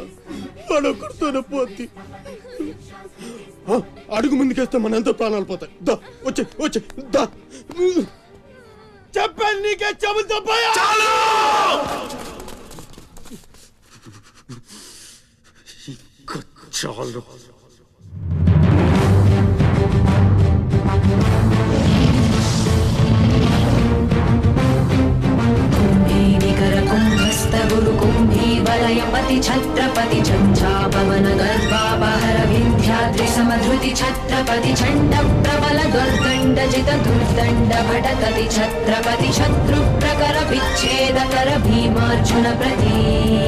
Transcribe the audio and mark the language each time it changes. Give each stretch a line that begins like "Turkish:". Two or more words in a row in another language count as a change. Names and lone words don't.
Telugu: వాడు ఒక్కడితోనే పోద్ది. అడుగు ముందుకేస్తే మన ఎంతో ప్రాణాలు పోతాయి. దా వచ్చే వచ్చే దా. చెప్పాను నీకే, చెబుతా పోయా. చాలు.
Sanskrit: वलयपति छत्रपति झंझापवन गर्भापहर विंध्याद्रि समधृति छत्रपति चंड प्रबल दुर्दंड जित दुर्दंड भटकति छत्रपति शत्रु प्रकर विच्छेदकर भीमार्जुन प्रति